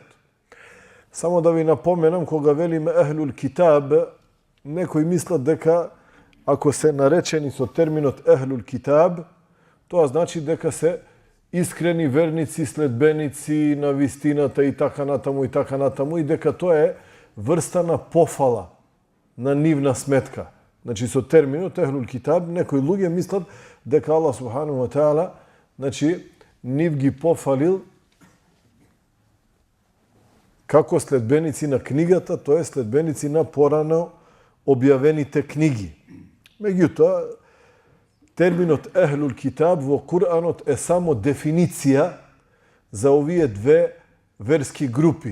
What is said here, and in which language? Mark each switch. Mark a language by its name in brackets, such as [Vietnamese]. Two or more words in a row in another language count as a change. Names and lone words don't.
[Macedonian] Само да ви напоменам, кога велиме [Arabic] أهل الكتاب, [Macedonian] некои мислат дека ако се наречени со терминот [Arabic] أهل الكتاب, [Macedonian] тоа значи дека се искрени верници, следбеници на вистината и така натаму, и дека тоа е врста на пофала на нивна сметка. Значи, со терминот [Arabic] أهل الكتاب, [Macedonian] некои луѓе мислат дека Аллах [Arabic] سبحانه وتعالى, [Macedonian] значи, нив ги пофалил како следбеници на книгата, тоа е следбеници на порано објавените книги. Меѓутоа, терминот [Arabic] أهل الكتاب [Macedonian] во Куранот е само дефиниција за овие две верски групи.